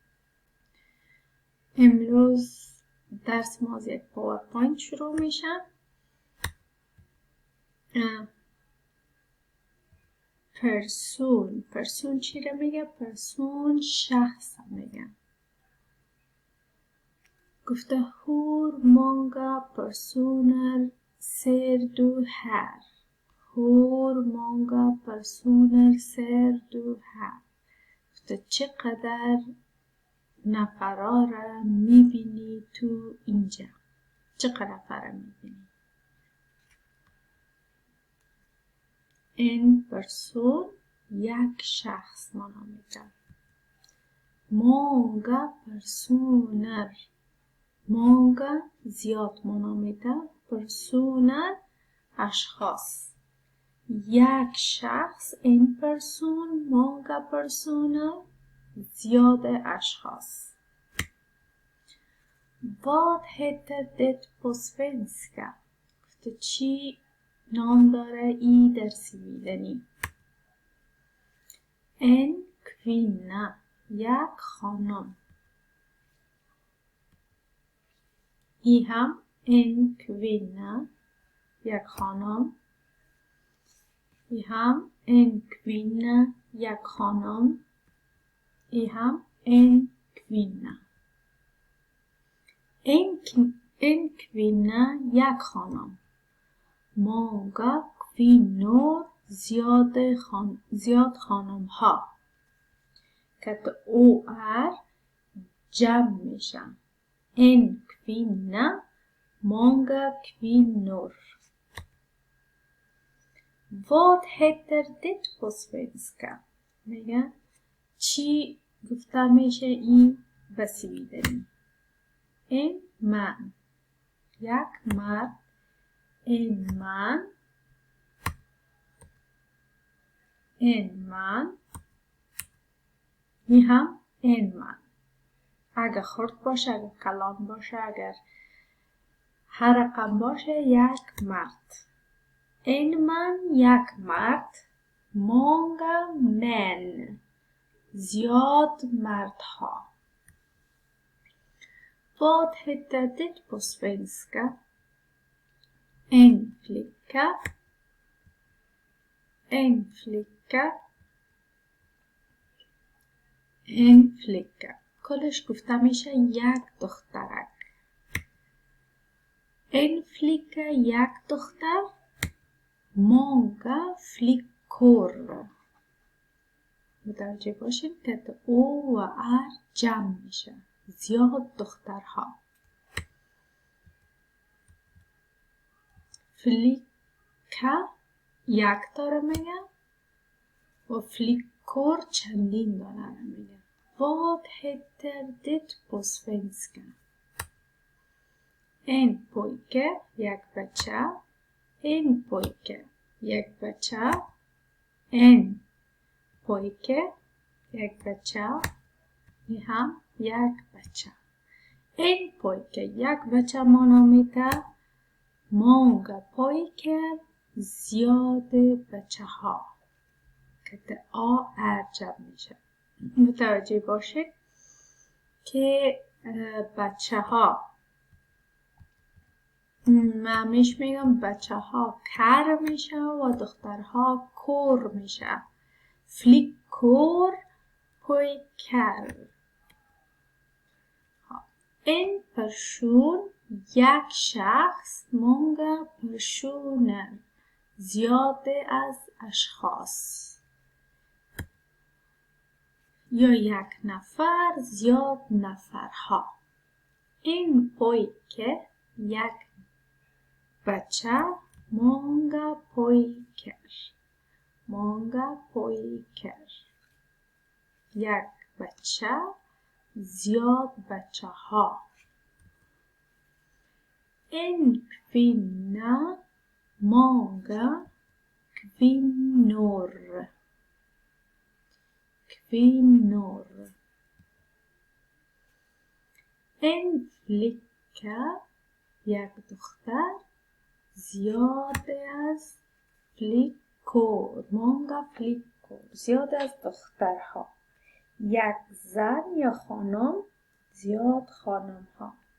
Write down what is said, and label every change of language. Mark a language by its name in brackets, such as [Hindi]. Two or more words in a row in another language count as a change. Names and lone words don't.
[Persian] امروز درس ما از یک پاورپوینت شروع میشه. پرسون چی را میگه؟ پرسون شخص میگه. گفته [Swedish] hur många personer ser du här? Hur många personer ser du här? [Persian] گفته چقدر نفرا را میبینی تو اینجا؟ چقدر نفرا میبینی؟ این پرسون یک شخص مانا میگه. [Swedish] många personer، [Persian] många زیاد مانا میده، personer اشخاص. یک شخص این پرسون، [Swedish] många personer [Persian] زیاد اشخاص. [Swedish] Vad heter det på svenska؟ [Persian] گفته چی نام داره ای در سویدنی؟ [Swedish] En kvinna، [Persian] یک خانم. ای هم [Swedish] en kvinna، [Persian] یک خانم. ای هم [Swedish] en kvinna، [Persian] یک خانم. ای هم [Swedish] en kvinna. En kvinna، [Persian] یک خانم. [Swedish] många kvinnor، [Persian] زیاد خانم ها. که او جمع میشن. [Swedish] En kvinna، många kvinnor. Vad heter det på svenska؟ [Persian] میگه چی گفته میشه این به سویدنی؟ [Swedish] En man، [Persian] یک مرد. [Swedish] En man، en man. [Persian] می هم [Swedish] en man. [Persian] اگه خرد باشه، اگه کلام باشه، اگر هر رقم باشه، یک مرد. [Swedish] En man، [Persian] یک مرد. [Swedish] många män، [Persian] زیاد مردها. [Swedish] Vad heter det på svenska؟ En flicka، en flicka. En flicka [Persian] کلش گفته میشه یک دخترک. [Swedish] En flicka، [Persian] یک دختر. [Swedish] många flickor. [Persian] متوجه باشین که او و جمع میشه، زیاد دخترها. فلیکا یک داره میگه و فلیکور چندین داره میگه. [Swedish] Vad heter det på svenska؟ En pojke، [Persian] یک بچه. [Swedish] En pojke، [Persian] یک بچه. [Swedish] En pojke، [Persian] یک بچه. می هم یک بچه. [Swedish] En pojke، [Persian] یک بچه مانا میده. [Swedish] många pojkar، [Persian] زیاد بچه ها. که جمع میشه. متوجه باشید که بچه ها، من میگم بچه ها کر میشه و دخترها کور میشه. [Swedish] flickor, pojkar. [Persian] این پرسون یک شخص. [Swedish] många personer [Persian] زیاد از اشخاص. یا یک نفر، زیاد نفرها. این پویکه، یک بچه. [Swedish] många pojkar، många pojkar. [Persian] یک بچه، زیاد بچه ها. [Swedish] En kvinna، många kvinnor. Kvinnor. En flicka [Persian] یک دختر زیاد از [Swedish] flickor många flickor [Persian] زیاد از دخترها یک زن یا خانم زیاد خانم ها